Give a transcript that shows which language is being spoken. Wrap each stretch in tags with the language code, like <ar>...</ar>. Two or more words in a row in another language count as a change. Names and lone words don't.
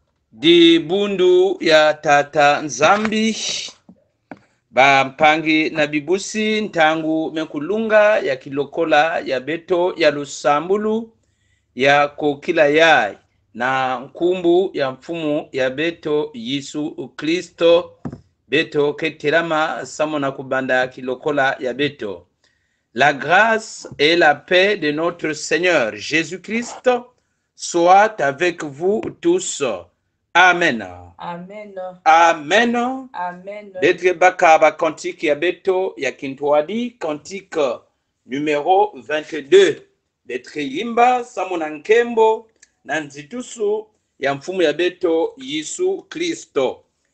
<ktu>di bundu ya tata nzambi bampangi na bibusi ntangu mekulunga ya kilokola ya beto ya lusambulu ya kokila yai na nkumbu ya mfumu ya beto Yesu Kristo beto keterama samo na kubanda kilokola ya beto.</ktu> <fr>La grâce et la paix de notre Seigneur Jésus-Christ soit avec vous tous. Amen. Amen. Amen. Amen.</fr> <ktu>Betre baka ba kantique ya beto ya Kintwadi,</ktu> <fr>cantique numéro 22.</fr> <ktu>Betre yimba samona nkembo na nzitusu ya mfumu ya beto Yesu Kristo.</ktu>